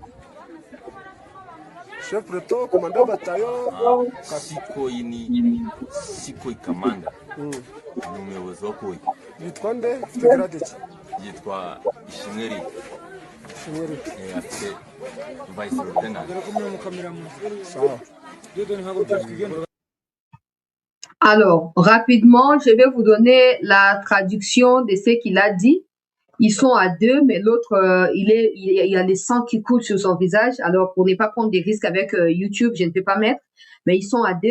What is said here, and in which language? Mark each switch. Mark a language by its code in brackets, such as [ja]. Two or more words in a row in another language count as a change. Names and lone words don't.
[rw] Chef Preto komanda batayo Sikoyi ni Sikoyi Kamanda ni umuyobozi wa Koyi. Yitwa nde? Ufite grade ki? Yitwa Ishimweri. Afite [fr] vice lieutenant. [rw] Sawa. [fr] Alors, rapidement, je vais vous donner la traduction de ce qu'il a dit. Ils sont à deux, mais l'autre, il y a les sang qui coulent sur son visage. Alors, pour ne pas prendre des risques avec YouTube, je ne peux pas mettre, mais ils sont à deux.